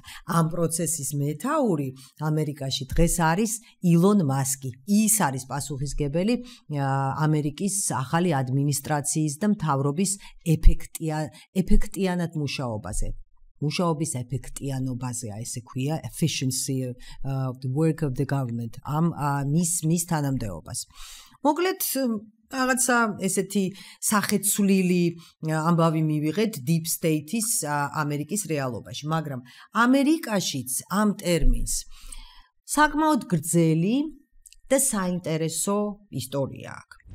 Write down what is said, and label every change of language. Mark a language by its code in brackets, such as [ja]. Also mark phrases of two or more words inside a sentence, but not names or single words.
[ka] ამ პროცესის მეთაური ამერიკაში დღეს არის ილონ მასკი. ის არის პასუხისმგებელი ამერიკის ახალი ადმინისტრაციის და მთავრობის ეფექტიანად მუშაობაზე. მუშაობის ეფექტიანობაზე, ესე ქვია, [en] efficiency of the work of the government. [ka] მის თანამდებობას. მოკლედ რაღაცა ესეთი სახეცვლილი ამბავი მივიღეთ [en] Deep State- [ka] ის ამერიკის რეალობაში, მაგრამ ამერიკაშიც ამ ტერმინს საკმაოდ გრძელი და საინტერესო ისტორია აქვს.